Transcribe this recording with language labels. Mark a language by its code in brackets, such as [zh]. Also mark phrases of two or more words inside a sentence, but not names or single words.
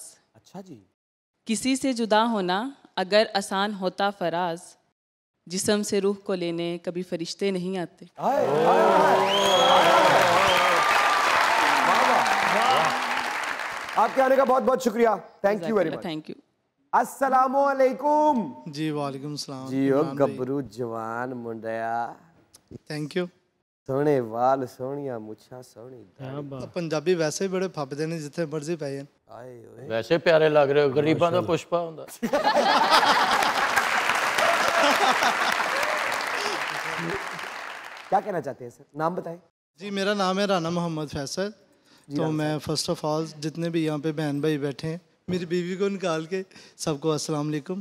[hi] अच्छा जी। किसी से जुदा होना अगर आसान होता फराज, जिस्म से रूह को लेने कभी फरिश्ते नहीं आते। आपके आने का बहुत बहुत शुक्रिया। [en] thank you very much. thank you. [ar] السلام عليكم. जी وعليكم السلام. [pa] ਜੀ ਓ ਗਭਰੂ ਜਵਾਨ ਮੁੰਡਿਆ। [en] thank you. [pa] ਸੋਹਣੇ ਵਾਲ ਸੋਹਣੀਆ ਮੁੱਛਾ ਸੋਹਣੀ। पंजाबी [hi] वैसे ही बड़े [pa] ਫੱਬਦੇ ਨੇ ਜਿੱਥੇ ਮਰਜ਼ੀ ਪੈ ਜਾਣ। [hi] वैसे प्यारे लग रहे हो, [pa] ਗਰੀਬਾਂ ਦਾ ਪੁਸ਼ਪਾ ਹੁੰਦਾ। [hi] क्या कहना चाहते हैं सर? नाम बताएं। जी मेरा नाम है राना मोहम्मद फैसल। तो मैं [en] first of all [hi] जितने भी यहाँ पे बहन भाई बैठे हैं, मेरी बीवी को निकाल के सबको [ar] السلام عليكم.